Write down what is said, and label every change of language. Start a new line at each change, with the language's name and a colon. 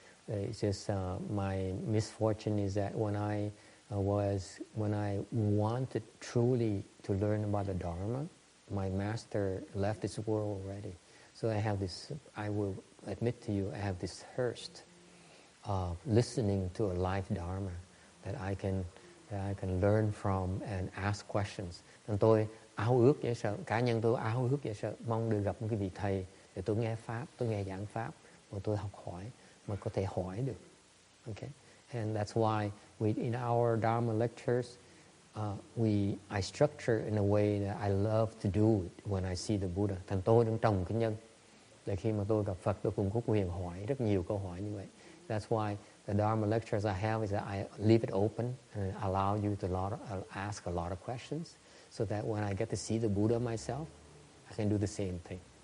English: It's just my misfortune is that when I wanted truly to learn about the Dharma, my master left this world already. So I will admit to you, I have this thirst of listening to a live Dharma that I can learn from and ask questions.
Vietnamese: Nên tôi ao ước dễ sợ, cá nhân tôi ao ước dễ sợ, mong được gặp một cái vị thầy để tôi nghe pháp, tôi nghe giảng pháp, và tôi học hỏi, mà có thể hỏi được.
English: Okay? And that's why in our Dharma lectures, I structure in a way that I love to do it when I see the Buddha.
Vietnamese: Thành tôi đang trồng cái nhân. Để khi mà tôi gặp Phật, tôi cũng có quyền hỏi rất nhiều câu hỏi như vậy.
English: That's why the Dharma lectures I have is that I leave it open and allow you to ask a lot of questions, so that when I get to see the Buddha myself, I can do the same thing.